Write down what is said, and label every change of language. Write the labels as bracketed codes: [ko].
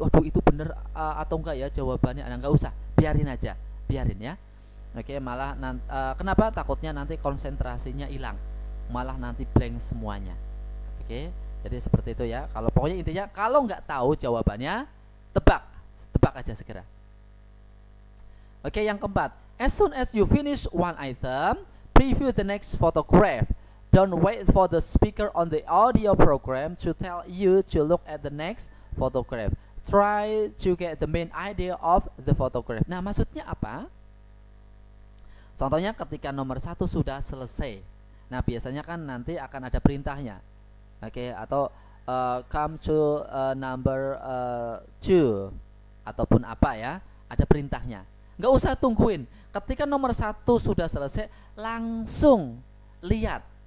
[id] Waduh, itu bener atau enggak ya jawabannya. Nggak usah, biarin aja, ya. Malah kenapa? Takutnya nanti konsentrasinya hilang, malah nanti blank semuanya. Jadi seperti itu ya. Kalau pokoknya intinya, kalau nggak tahu jawabannya, tebak aja segera. Yang keempat, [en] as soon as you finish one item, preview the next photograph. Don't wait for the speaker on the audio program to tell you to look at the next photograph. Try to get the main idea of the photograph. [id] Nah, maksudnya apa? Contohnya ketika nomor 1 sudah selesai. Nah, biasanya kan nanti akan ada perintahnya. Atau [en] come to number 2 [id] ataupun apa ya, ada perintahnya. Nggak usah tungguin. Ketika nomor 1 sudah selesai, langsung lihat